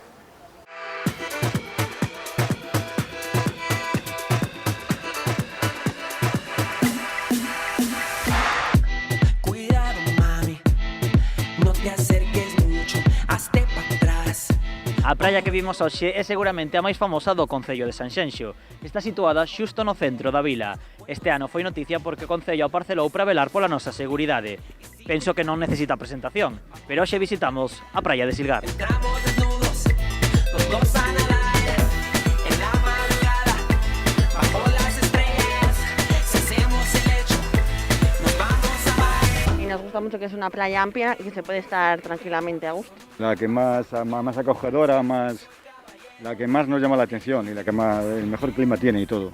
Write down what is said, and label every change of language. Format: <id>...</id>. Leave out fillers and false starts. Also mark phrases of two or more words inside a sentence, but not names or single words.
<gl>A praia que vimos hoxe é seguramente a máis famosa do Concello de Sanxenxo. Está situada xusto no centro da vila. Este ano foi noticia porque o Concello a parcelou para velar pola nosa seguridade. Penso que non necesita presentación, pero hoxe visitamos a praia de Silgar.</gl> <es>Nos gusta mucho que es una playa amplia y que se puede estar tranquilamente a gusto. La que más acogedora, la que más nos llama la atención y la que el mejor clima tiene y todo.</es>